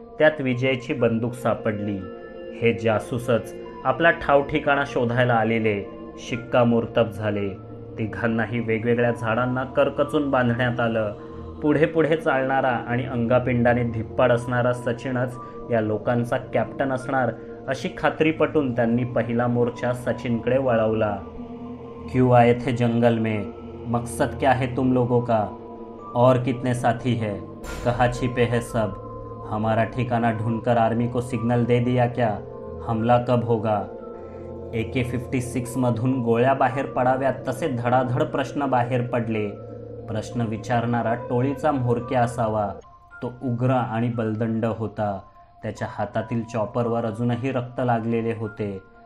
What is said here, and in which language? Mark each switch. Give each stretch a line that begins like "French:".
Marathi: त्यात विजयची बंदूक सापडली. हे जासूसच आपला ठाव ठिकाणा शोधायला आलेले शिक्कामोर्तब झाले. तिघांनाही वेगवेगळ्या झाडांना करकचून बांधण्यात आलं. पुढे पुढे चालणारा आणि अंगापिंडाने धिप्पाड असणारा सचिनच या लोकांचा कॅप्टन असणार अशी खात्री पटून त्यांनी पहिला मोर्चा सचिनकडे वळवला.
Hindi: क्यों आए थे जंगल में? मकसद क्या है तुम लोगों का? और कितने साथी है? कहाँ छिपे है सब? हमारा ठिकाना ढूंढकर आर्मी को सिग्नल दे दिया क्या? हमला कब होगा?
Marathi: AK-56 मधून गोळ्या बाहेर पडाव्यात तसे धडाधड प्रश्न बाहेर पडले. प्रश्न विचारणारा टोळीचा म्होरक्या असावा. तो उग्र आणि बलदंड होता. त्याच्या हातातील चॉपरवर अजूनही रक्त लागलेले होते.